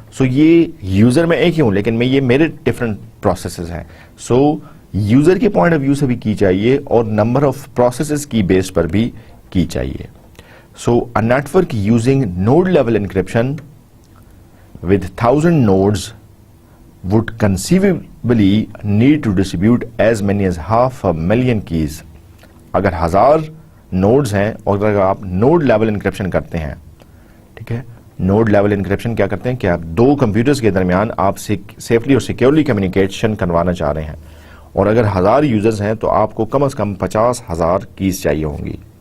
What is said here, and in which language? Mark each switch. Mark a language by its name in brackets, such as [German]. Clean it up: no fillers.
[Urdu] سو یہ یوزر میں ایک ہی ہوں لیکن یہ میرے ڈفرینٹ پروسیسز ہیں. سو یوزر کے پوائنٹ آف ویو سے بھی کی چاہیے اور نمبر آف پروسیسز کی بیس پر بھی کی چاہیے. [English] So a network using node level encryption with 1000 nodes would conceivably need to distribute as many as 500,000 keys. [Urdu] اگر 1000 نوڈز ہیں اور اگر آپ نوڈ لیول انکرپشن کرتے ہیں، ٹھیک ہے، نوڈ لیول انکرپشن کیا کرتے ہیں کہ آپ 2 کمپیوٹرز کے درمیان آپ سیفلی اور سیکیورلی کمیونیکیشن کروانا چاہ رہے ہیں، اور اگر 1000 یوزرز ہیں تو آپ کو کم از کم 50,000 کیز چاہیے ہوں گی.